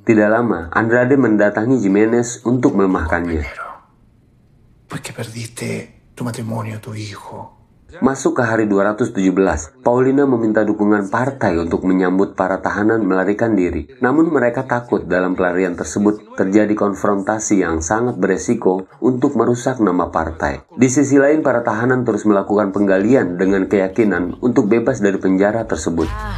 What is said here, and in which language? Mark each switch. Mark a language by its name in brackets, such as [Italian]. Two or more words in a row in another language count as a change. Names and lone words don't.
[Indonesian] Tidak lama, Andrade mendatangi Jimenez untuk melemahkannya. [Spanish] Pues que perdiste tu matrimonio, tu hijo. [Indonesian] Masuk ke hari 217, Paulina meminta dukungan partai untuk menyambut para tahanan melarikan diri. Namun mereka takut dalam pelarian tersebut terjadi konfrontasi yang sangat beresiko untuk merusak nama partai. Di sisi lain, para tahanan terus melakukan penggalian dengan keyakinan untuk bebas dari penjara tersebut.